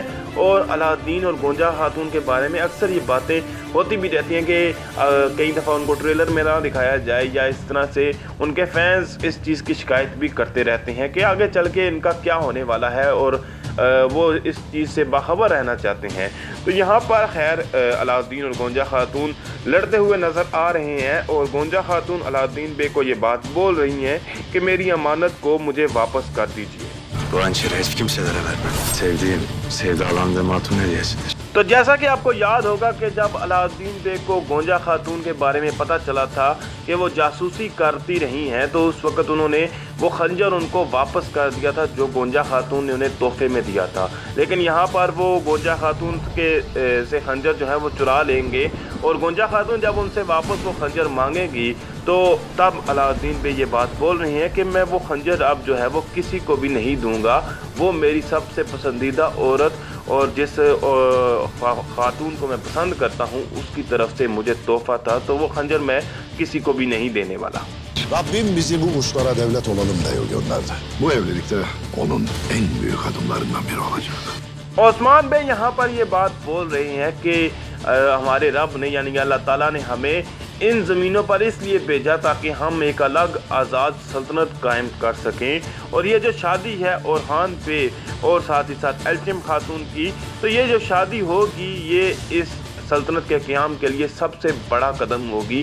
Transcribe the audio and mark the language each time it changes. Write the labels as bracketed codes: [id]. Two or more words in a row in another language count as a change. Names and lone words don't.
[hi] और अलाउद्दीन और गोंजा खातून के बारे में अक्सर ये बातें होती भी रहती हैं कि कई दफ़ा उनको ट्रेलर में ना दिखाया जाए, या इस तरह से उनके फैंस इस चीज़ की शिकायत भी करते रहते हैं कि आगे चल के इनका क्या होने वाला है और वो इस चीज़ से बाखबर रहना चाहते हैं। तो यहाँ पर खैर अलाउद्दीन और गोंजा खातून लड़ते हुए नज़र आ रहे हैं और गोंजा खातून अलाउद्दीन बे को ये बात बोल रही हैं कि मेरी अमानत को मुझे वापस कर दीजिए। [tr] Bu hançeri hiç kimselere vermem. Sevdiğim, sevdalandığım hatun hediyesidir. [hi] तो जैसा कि आपको याद होगा कि जब अलाउद्दीन बेग को गोंजा खातून के बारे में पता चला था कि वो जासूसी करती रही हैं, तो उस वक्त उन्होंने वो खंजर उनको वापस कर दिया था जो गोंजा खातून ने उन्हें तोहफे में दिया था। लेकिन यहाँ पर वो गोंजा खातून के से खंजर जो है वो चुरा लेंगे और गोंजा खातून जब उनसे वापस वो खंजर मांगेगी तो तब अलाउद्दीन बेग ये बात बोल रही हैं कि मैं वो खंजर अब जो है वो किसी को भी नहीं दूंगा, वो मेरी सबसे पसंदीदा औरत और जिस खातून को मैं पसंद करता हूँ उसकी तरफ से मुझे तोहफा था, तो वो खंजर मैं किसी को भी नहीं देने वाला। [tr] Rabbim bizi bu uçlara devlet olalım diye gönderdi. Bu evlilikte onun en büyük adımlarından biri olacak. [hi] ओस्मान बेग यहाँ पर ये बात बोल रहे हैं कि हमारे रब ने यानी [ar] الله تعالى [hi] ने हमें इन ज़मीनों पर इसलिए भेजा ताकि हम एक अलग आज़ाद सल्तनत कायम कर सकें। और ये जो शादी है ओरहान बेग और साथ ही साथ एल्चिम खातून की, तो ये जो शादी होगी ये इस सल्तनत के क़याम के लिए सबसे बड़ा कदम होगी।